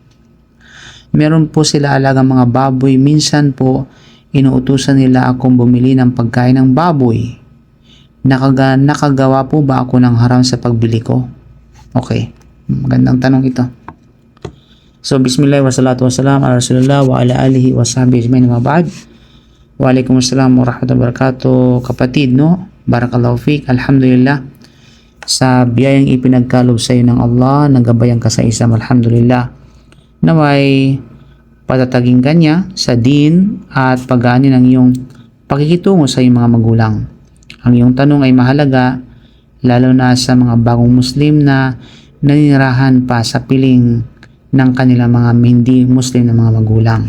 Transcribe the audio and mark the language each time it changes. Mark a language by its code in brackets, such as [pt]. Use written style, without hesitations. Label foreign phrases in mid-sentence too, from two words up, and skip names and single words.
[tl] Meron po sila alagang mga baboy, minsan po inuutusan nila akong bumili ng pagkain ng baboy. Nakagawa po ba ako ng haram sa pagbili ko? Okay, magandang tanong ito. So, [ar] بسم الله والصلاة والسلام على رسول الله وعلى آله وصحبه أجمعين وبعد. وعليكم السلام ورحمة الله وبركاته. [tl] Kapatid, no? [ar] بارك الله فيك. [tl] Alhamdulillah sa biyayang ipinagkalob sa iyo ng Allah, nagabayan ka sa Islam. Alhamdulillah na may patataging kanya sa din at pag-aani ng iyong pakikitungo sa iyong mga magulang. Ang iyong tanong ay mahalaga lalo na sa mga bagong Muslim na naninirahan pa sa piling ng kanilang mga hindi Muslim na mga magulang.